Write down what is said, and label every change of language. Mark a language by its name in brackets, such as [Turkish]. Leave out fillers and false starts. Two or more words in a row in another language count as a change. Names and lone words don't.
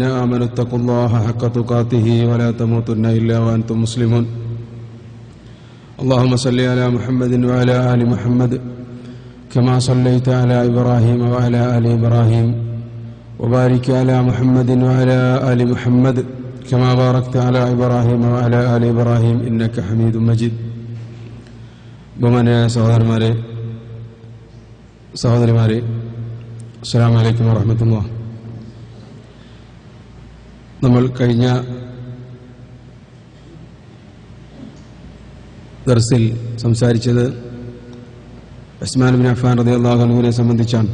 [Arabic] آمنوا اتقوا الله حق تقاته ولا تموتن إلا وأنتم مسلمون اللهم صل على محمد وعلى آل محمد كما صليت على إبراهيم وعلى آل إبراهيم وبارك على محمد وعلى آل محمد كما باركت على إبراهيم وعلى آل إبراهيم إنك حميد مجيد [Malayalam] ബഹുമാന്യരായ സഹോദരിമാരെ [Arabic] السلام عليكم ورحمة الله. [Malayalam] നമ്മൾ കഴിഞ്ഞ ദർസിൽ സംസാരിച്ചത് ഉസ്മാൻ ബിൻ അഫ്ഫാൻ [Arabic] رضي الله عنه [Malayalam] സംബന്ധിച്ചാണ്.